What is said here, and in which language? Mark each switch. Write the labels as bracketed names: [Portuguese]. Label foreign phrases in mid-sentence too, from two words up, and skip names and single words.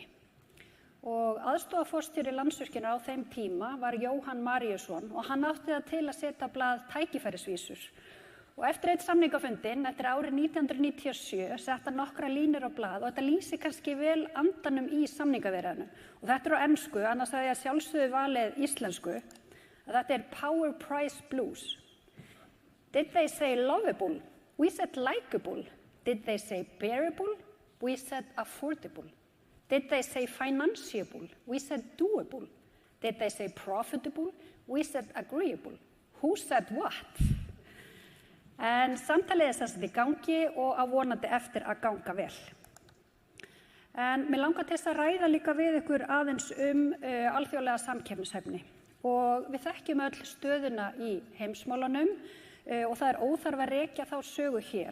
[Icelandic] Og aðstoðarforstjóri Landsvirkjunar á þeim tíma var Jóhann Maríusson og hann átti það til að setja á blað tækifærisvísur. Og eftir einn samningafundinn, eftir árið 1997, setta nokkra línur á blað og þetta lýsir kannski vel andanum í samningaviðræðunum. Og þetta er á ensku, annars hefði ég sjálfsögðu valið íslensku, að þetta er Power Price Blues. [English] Did they say lovable? We said likable. Did they say bearable? We said affordable. Did they say financiable? We said doable. Did they say profitable? We said agreeable. Who said what? [Icelandic] En samtalið er þess í gangi og að vonandi eftir að ganga vel. En mér langar til þess að ræða líka við ykkur aðeins alþjóðlega samkeppnishæfni. Og við þekkjum öll stöðuna í heimsmálanum og það er óþarfi að rekja þá sögu hér.